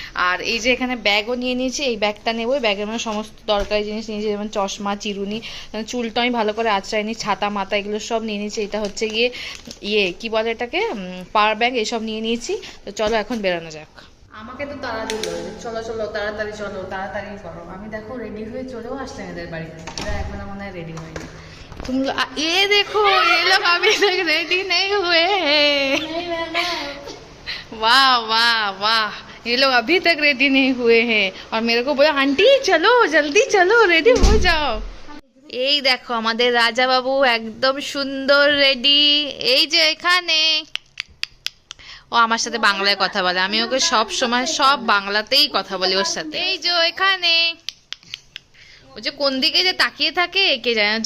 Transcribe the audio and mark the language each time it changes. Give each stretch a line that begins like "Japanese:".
Bangla: আর এই যে এখানে ব্যাগও নিয়ে নিয়েছি, এই ব্যাগটা নেবো। ব্যাগের মধ্যে সমস্ত দরকারি জিনিস নিয়েছি, যেমন চশমা, চিরুনি, চুলটা আমি ভালো করে আঁচড়াই নি, ছাতা মাথা এগুলো সব নিয়ে নিয়েছি। এটা হচ্ছে গিয়ে কি বলে এটাকে, পাওয়ার ব্যাগ, এসব নিয়ে নিয়েছি। তো চলো এখন বেরোনো যাক। আমাকে তো তাড়া দিল, চলো চলো তাড়াতাড়ি চলো, তাড়াতাড়ি করো। আমি দেখো রেডি হয়ে চলেও আসলাম এদের বাড়িতে, এরা এখনো মনে হয় রেডি হয়নি।
Hindi: तुम ये देखो, ये लोग अभी तक रेडी नहीं हुए हैं। वाह वाह वाह, ये लोग अभी तक रेडी नहीं हुए हैं और मेरे को बोला आंटी चलो जल्दी चलो रेडी हो जाओ।
Bangla: এই দেখো আমাদের রাজা বাবু একদম সুন্দর রেডি, এই যে এখানে। ও আমার সাথে বাংলায় কথা বলে, আমি ওকে সব সময় সব বাংলাতেই কথা বলি ওর সাথে। এই যে এখানে, ও যে কোন দিকে যে তাকিয়ে থাকে কে জানে।